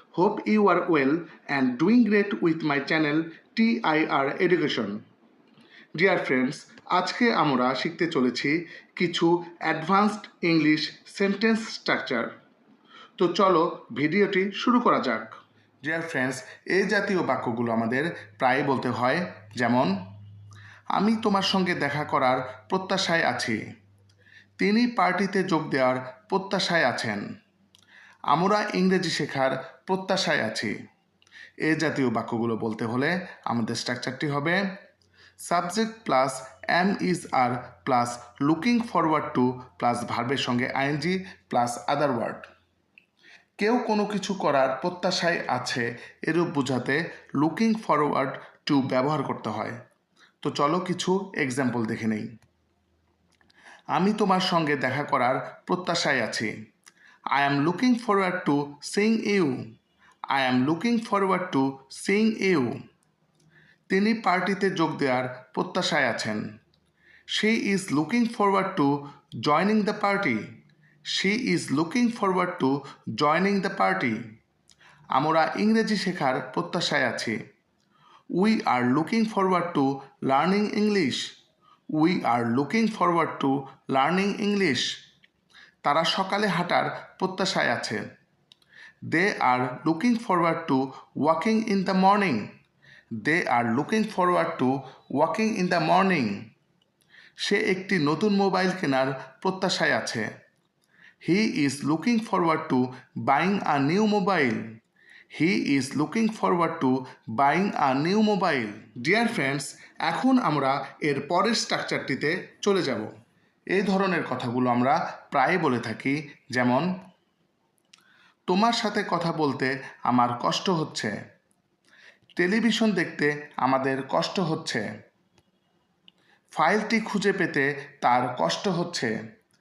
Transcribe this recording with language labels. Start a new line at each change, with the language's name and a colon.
English: Hope you are well and doing great with my channel TIR Education. Dear friends,
Bangla: আজকে আমরা শিখতে চলেছি কিছু অ্যাডভান্সড ইংলিশ সেন্টেন্স স্ট্রাকচার। তো চলো ভিডিওটি শুরু করা যাক।
English: dear friends,
Bangla: এই জাতীয় বাক্যগুলো আমাদের প্রায় বলতে হয়, যেমন আমি তোমার সঙ্গে দেখা করার প্রত্যাশায় আছি, তিনি পার্টিতে যোগ দেওয়ার প্রত্যাশায় আছেন, আমরা ইংরেজি শেখার প্রত্যাশায় আছি। এই জাতীয় বাক্যগুলো বলতে হলে আমাদের স্ট্রাকচারটি হবে subject plus M is আর plus looking forward to plus ভার্বের সঙ্গে আইএনজি প্লাস আদার ওয়ার্ড। কেউ কোনো কিছু করার প্রত্যাশায় আছে এরূপ বোঝাতে লুকিং ফরওয়ার্ড টু ব্যবহার করতে হয়। তো চলো কিছু এক্সাম্পল দেখে নেই। আমি তোমার সঙ্গে দেখা করার প্রত্যাশায় আছি।
English: I am looking forward to seeing you. I am looking forward to seeing you.
Bangla: তিনি পার্টিতে যোগ দেওয়ার প্রত্যাশায় আছেন।
English: She is looking forward to joining the party. She is looking forward to joining the party.
Bangla: আমরা ইংরেজি শেখার প্রত্যাশায় আছি।
English: We are looking forward to learning English. We are looking forward to learning English.
Bangla: তারা সকালে হাঁটার প্রত্যাশায় আছে।
English: They are looking forward to walking in the morning. They are looking forward to walking in the morning.
Bangla: সে একটি নতুন mobile কেনার প্রত্যাশায় আছে।
English: He is looking forward to buying a new mobile. He is looking forward to buying a new mobile. Dear friends,
Bangla: এখন আমরা এর পরের স্ট্রাকচারটিতে চলে যাব। এই ধরনের কথাগুলো আমরা প্রায় বলে থাকি, যেমন তোমার সাথে কথা বলতে আমার কষ্ট হচ্ছে, টেলিভিশন দেখতে আমাদের কষ্ট হচ্ছে, ফাইলটি খুঁজে পেতে তার কষ্ট হচ্ছে।